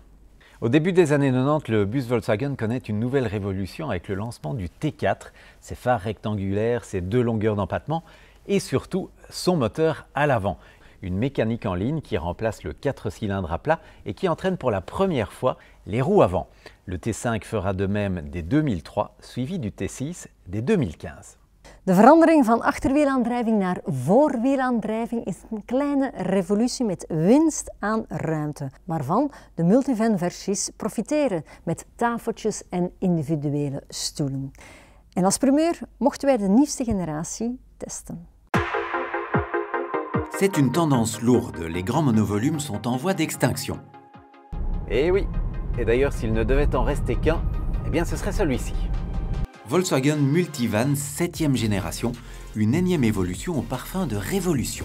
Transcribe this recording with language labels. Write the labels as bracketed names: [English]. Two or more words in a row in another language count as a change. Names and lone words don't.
[French] Au début des années 90, le bus Volkswagen connaît une nouvelle révolution avec le lancement du T4, ses phares rectangulaires, ses 2 longueurs d'empattement et surtout son moteur à l'avant. Une mécanique en ligne qui remplace le 4 cylindres à plat et qui entraîne pour la première fois les roues avant. Le T5 fera de même dès 2003, suivi du T6 dès 2015. [Dutch] De verandering van achterwielaandrijving naar voorwielaandrijving is een kleine revolutie met winst aan ruimte, waarvan de multivan-versies profiteren met tafeltjes en individuele stoelen. En als primeur mochten wij de nieuwste generatie testen. [French] C'est une tendance lourde, les grands monovolumes sont en voie d'extinction. Et oui, et d'ailleurs s'il ne devait en rester qu'un, eh bien ce serait celui-ci. Volkswagen Multivan 7e génération, une énième évolution au parfum de révolution.